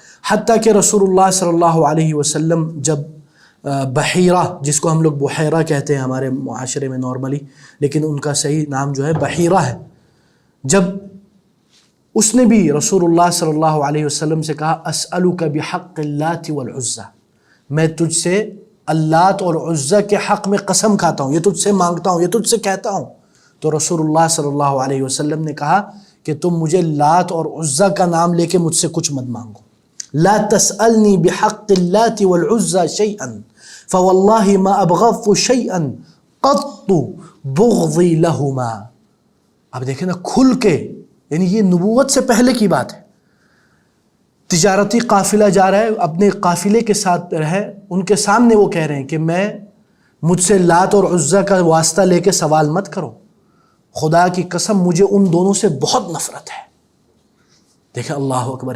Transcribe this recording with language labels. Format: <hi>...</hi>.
<ur>حتیٰ کہ رسول اللہ صلی اللہ علیہ وسلم جب بحیرہ، جس کو ہم لوگ بحیرہ کہتے ہیں ہمارے معاشرے میں نارملی، لیکن ان کا صحیح نام جو ہے بحیرہ ہے، جب اس نے بھی رسول اللہ صلی اللہ علیہ وسلم سے کہا</ur> <ar>اسألک بحق اللات والعزیٰ،</ar> <ur>میں تجھ سے اللات اور عزیٰ کے حق میں قسم کھاتا ہوں، یہ تجھ سے مانگتا ہوں، یہ تجھ سے کہتا ہوں. تو رسول اللہ صلی اللہ علیہ وسلم نے کہا کہ تم مجھے لات اور عزیٰ کا نام لے کے مجھ سے کچھ مت مانگو.</ur> <ar>لا تسألنی بحق اللات والعزى شيئا فوالله ما ابغضت شيئا قط بغضی لهما.</ar> <ur>اب دیکھیں نا کھل کے، یعنی یہ نبوت سے پہلے کی بات ہے. تجارتی قافلہ جا رہا ہے، اپنے قافلے کے ساتھ رہے، ان کے سامنے وہ کہہ رہے ہیں کہ مجھ سے لات اور عزیٰ کا واسطہ لے کے سوال مت کرو، خدا کی قسم مجھے ان دونوں سے بہت نفرت ہے. دیکھیں اللہ اکبر.</ur>